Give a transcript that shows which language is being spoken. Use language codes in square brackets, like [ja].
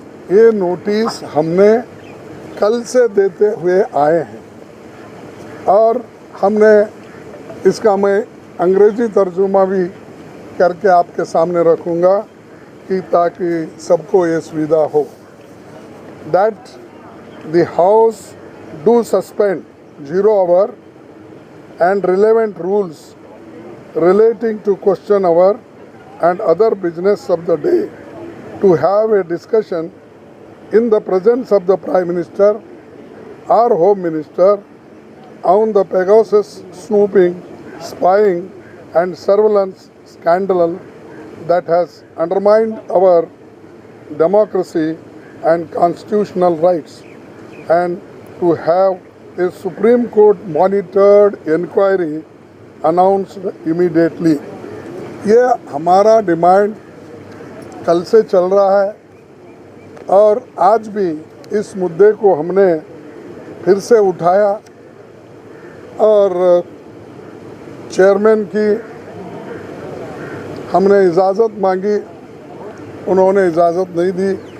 [hi] ये नोटिस हमने कल से देते हुए आए हैं और हमने इसका मैं अंग्रेजी तर्जुमा भी करके आपके सामने रखूँगा कि ताकि सबको ये सुविधा हो। [en] That the House do suspend 0 hour and relevant rules relating to question hour and other business of the day to have a discussion in the presence of the Prime Minister or Home Minister on the Pegasus snooping, spying and surveillance scandal that has undermined our democracy and constitutional rights, and to have a Supreme Court monitored inquiry announced immediately। [hi] ये हमारा demand कल से चल रहा है और आज भी इस मुद्दे को हमने फिर से उठाया और चेयरमैन की हमने इजाज़त मांगी, उन्होंने इजाज़त नहीं दी।